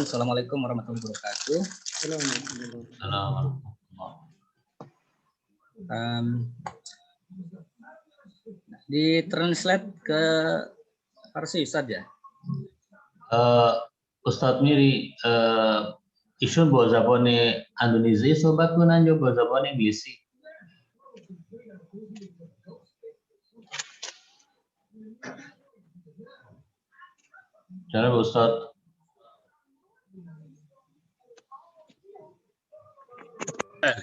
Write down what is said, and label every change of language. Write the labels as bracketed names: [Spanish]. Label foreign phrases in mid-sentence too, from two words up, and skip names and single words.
[Arabic] السلام عليكم ورحمة الله وبركاته. [Indonesian] Di translate ke Farsi Ustaz ya? Ustaz Miri, [Persian] ایشون با زبان اندونزی صحبت کنن یا با زبان انگلیسی؟ جناب استاد. بله.